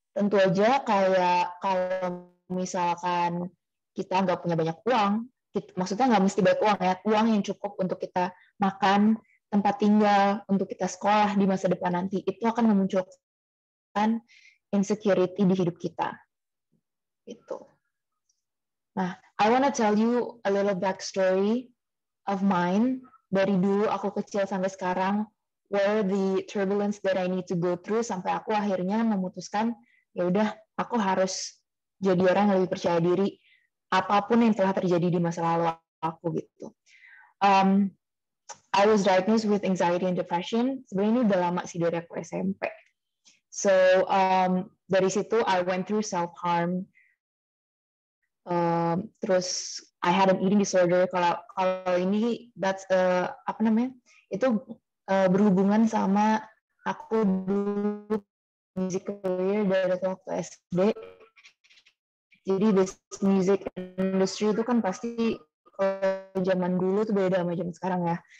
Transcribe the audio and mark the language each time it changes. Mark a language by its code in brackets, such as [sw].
[id] Tentu aja kayak kalau misalkan kita nggak punya banyak uang, maksudnya nggak mesti banyak uang ya, uang yang cukup untuk kita makan, tempat tinggal, untuk kita sekolah di masa depan nanti, itu akan memunculkan insecurity di hidup kita. Gitu. [en] Nah, I want to tell you a little backstory of mine. [id] Dari dulu aku kecil sampai sekarang, [en] where the turbulence that I need to go through, [id] sampai aku akhirnya memutuskan, ya udah, aku harus jadi orang yang lebih percaya diri, apapun yang telah terjadi di masa lalu aku gitu. [en] I was diagnosed with anxiety and depression. [id] Sebenarnya ini udah lama sih dari aku SMP. [en] So [id] dari situ [en] I went through self-harm. [id] Terus [en] I had an eating disorder. [id] Kalau ini that's apa namanya? Itu berhubungan sama aku dulu music career dari waktu SD. Jadi [en] this music industry [id] itu kan pasti zaman dulu tuh beda sama zaman sekarang ya.